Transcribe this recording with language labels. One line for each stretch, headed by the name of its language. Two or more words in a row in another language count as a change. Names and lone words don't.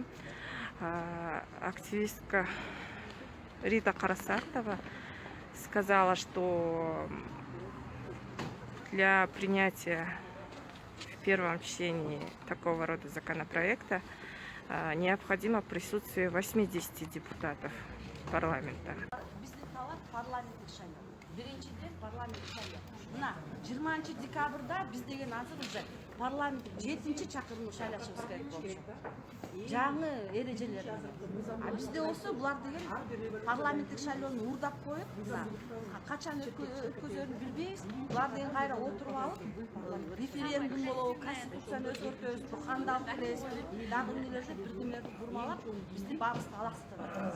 Russian: Активистка Рита Карасартова сказала, что для принятия в первом чтении такого рода законопроекта необходимо присутствие 80 депутатов парламента.
Kyrgyz: Мына 20 декабрда біз деген азыр уже парламенттік 7-ші чакырылым шайлашыбыз керек болчу. Жаңы эрежелер. А бизде болсо булар деген парламенттик шайлоону уурдап коюп, качан өткөзөрүн билбейбиз. Булар деген кайра отуруп алып, референдум болобу, конституцияны өзгөртөбүз, кандай алып келебиз, дагы эмнелерди бирдемелерди бурмалап, бизди баарыбызды алаксытып атат.